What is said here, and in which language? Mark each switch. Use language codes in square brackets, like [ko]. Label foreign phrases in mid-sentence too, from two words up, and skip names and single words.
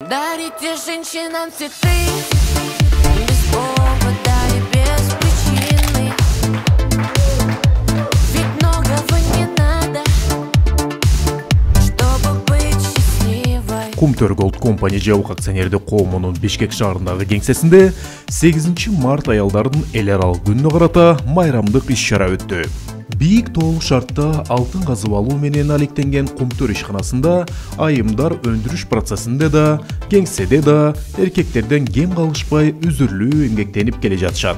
[ru] Дарите женщинам цветы без повода и без причины. Ведь многого не надо, чтобы быть счастливой. [ky] Kumtör Gold Company жабык акционердик коомунун Бишкек шаарындагы кеңсесинде 8 март аялдардын эл аралык күнүнө карата майрамдык иш-чара өттү. Бийик тоолук шартта алтын казып алуу менен алектенген Kumtör ишканасында айымдар өндүрүш процессинде да, кеңседе да эркектерден кем калышпай үзүрлүү эмгектенип келе жатышат.